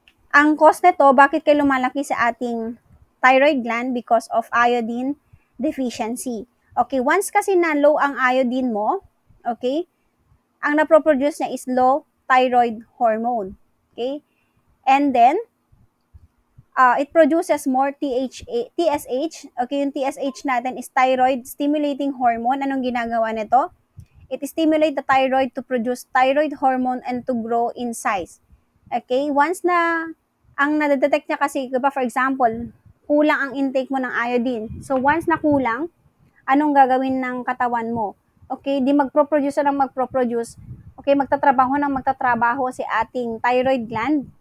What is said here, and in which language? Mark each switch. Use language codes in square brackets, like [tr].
[tl] Ang cause nito, bakit kayo lumalaki sa ating thyroid gland? [en] Because of iodine deficiency. [tl] Okay, once kasi na low ang iodine mo, okay, ang naproproduce niya is [en] low thyroid hormone. [tl] Okay? [en] And then, it produces more TSH. Okay, [tl] yung TSH natin [en] is thyroid stimulating hormone. [tl] Anong ginagawa nito? [en] It stimulates the thyroid to produce thyroid hormone and to grow in size. [tl] Okay, once na ang nadedetect niya kasi, diba, [en] for example, [tl] kulang ang intake mo ng iodine. So, once na kulang, anong gagawin ng katawan mo? Okay, di magproproduce ng magproproduce. Okay, magtatrabaho si ating thyroid gland.